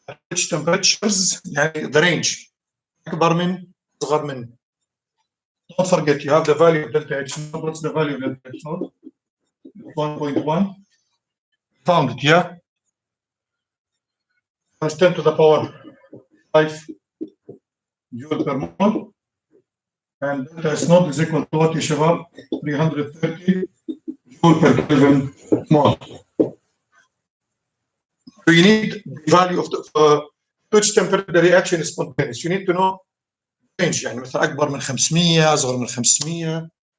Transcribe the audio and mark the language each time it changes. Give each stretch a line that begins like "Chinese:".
English: Which temperatures
Arabic: يعني
English: the range
Arabic: أكبر من أصغر من.
English: Don't forget you have the value of delta H naught. What's the value of delta H naught? 1.1. Found it, yeah? Times 10 to the power 5 joule per mole. And delta S naught is equal to what
Arabic: يا شباب؟
English: 330 joule per Kelvin mole. So you need the value of the which temperature the reaction is spontaneous. You need to know range
Arabic: يعني مثلا أكبر من 500 أصغر من 500.